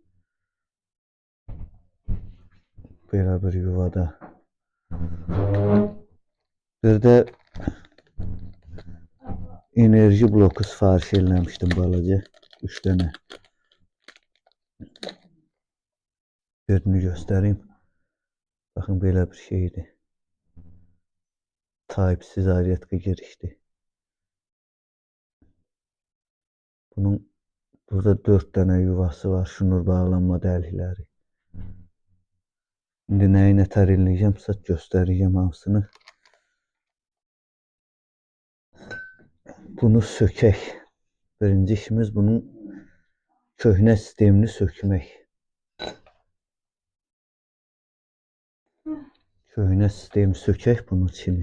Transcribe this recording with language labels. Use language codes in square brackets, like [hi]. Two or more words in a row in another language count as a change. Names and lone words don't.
[az] Belə bir yuvada. Bir də enerji bloku sifariş eləmişdim balaca. 3 dənə. Birini göstereyim. [tr] Bakın böyle bir şeydi. [az] Type-C zaryadka girişti. [tr] Bunun burada 4 tane yuvası var. [az] Şnur bağlanma dəlikləri. İndi nəyi nətər eləyəcəmsə göstərəcəm hamısını. Bunu sökək. Birinci işimiz bunun köhnə sistemini sökmək. Köhnə sistemi sökək bunun içini.